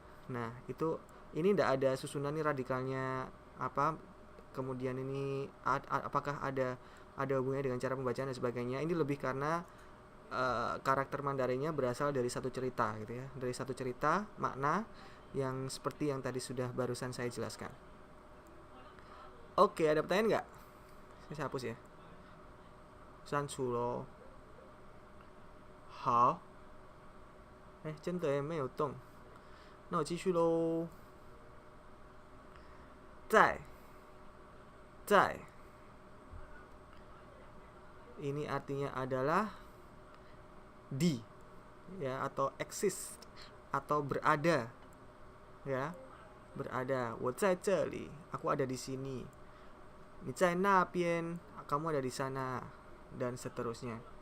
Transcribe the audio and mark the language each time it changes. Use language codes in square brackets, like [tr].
[id] Nah itu, ini tidak ada susunan nih radikalnya apa, kemudian ini apakah ada hubungannya dengan cara pembacaan dan sebagainya. Ini lebih karena karakter Mandarinnya berasal dari satu cerita gitu ya, dari satu cerita makna yang seperti yang tadi sudah barusan saya jelaskan. Oke, ada pertanyaan nggak? Saya hapus ya. [zh] 删除喽。好，哎，真的没有动，那我继续喽。 [id] 在ini artinya adalah di, ya, atau exist, atau berada, ya, berada. [zh] 我在这里, [id] aku ada di sini. [zh] 你在那边, [id] kamu ada di sana, dan seterusnya.